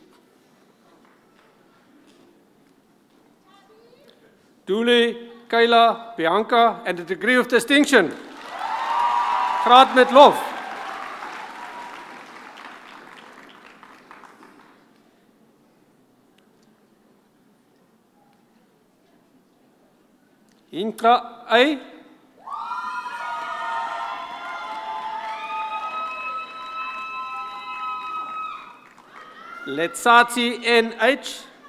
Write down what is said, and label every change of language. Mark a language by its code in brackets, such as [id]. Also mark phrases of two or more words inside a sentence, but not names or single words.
[en] Dule Kayla, Bianca, and the degree of distinction. [af] Graad met lof. Intra A. Letsatsi NH.